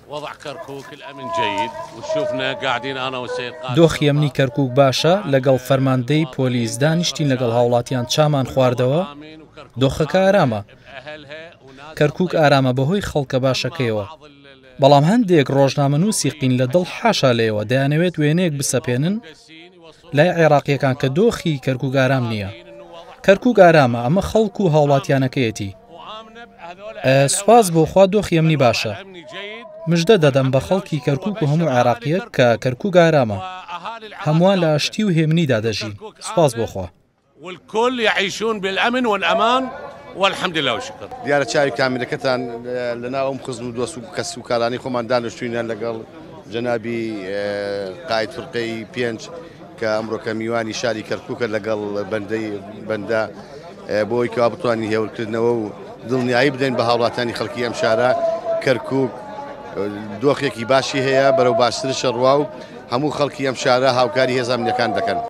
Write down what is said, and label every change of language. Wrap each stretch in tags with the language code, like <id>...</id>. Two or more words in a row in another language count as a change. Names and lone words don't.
<ar>وضع كركوك الأمن جيد وشوفنا قاعدين أنا والسيد قائد</ar> <ckb>دۆخی ئەمنی کەرکووک باشە لەگەڵ فەرماندەی پۆلیس دانیشتین لەگەڵ هاوڵاتیان چامان خواردەوە دۆخەکە ئارامە کەرکووک ئارامە بەهۆی خەڵکە باشەکەیەوە بەڵام هەندێک ڕۆژنامەنووسی قین لە دڵ حاشا لێەوە دەیانەوێت وێنەیەک بسەپێنن لای عێراقیەکان کە دۆخی کەرکووک ئارام نییە کەرکووک ئارامە ئەمە خەڵک و هاوڵاتیانەکەیەتی سوپاس بۆ خوا دۆخی ئەمنی باشە مژدە دەدەم بە خەڵکی کەرکووک و هەموو عێراقیەک کە کەرکووک ئارامە هەمووان لە ئاشتی و هێمنیدا دەژین سوپاس بۆ خوا</ckb> <ar>والكل يعيشون بالأمن والأمان والحمد لله والشكر.</ar> <ckb>دیارە چاوی کامیرەکەتان لەناو ئەم خزم و دۆست و کەس و کارانی خۆمان دانیشتوینە لەگەڵ جەنابی قائد فرقەی 5 کە ئەمڕۆ کە میوانی شاری کەرکووکە لەگەڵ بەندە بۆی کەوا بتوانین هێورکردنەوە و دڵنیایی بدەین بە هاوڵاتانی خەڵکی ئەم شارە کەرکووک دۆخێکی باشی هەیە بەرەو باشترشە ڕوا و هەموو خەڵکی ئەم شارە هاوکاری هێز ئەمنیەکان دەکەن.</ckb>